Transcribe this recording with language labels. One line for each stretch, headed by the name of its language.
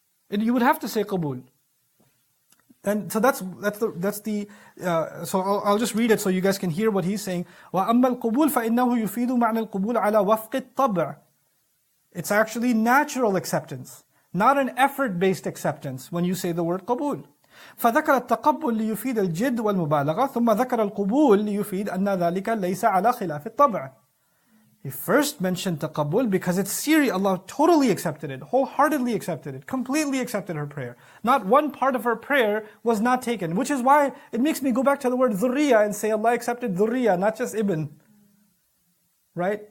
English: You would have to say qabul. And so so I'll just read it so you guys can hear what he's saying.
Arabic: وَأَمَّا الْقُبُولُ فَإِنَّهُ يُفِيدُ مَعْنَى الْقُبُولِ عَلَى وَفْقِ الطَّبْعِ.
English: It's actually natural acceptance, not an effort-based acceptance when you say the word قبول.
Arabic: فذكر التقبل ليفيد الجد والمبالغة ثم ذكر القبول ليفيد أن ذلك ليس على خلاف الطبع.
English: He first mentioned taqabbul because it's serious. Allah totally accepted it, wholeheartedly accepted it, completely accepted her prayer. Not one part of her prayer was not taken, which is why it makes me go back to the word dhurriya and say Allah accepted dhurriya, not just ibn. Right?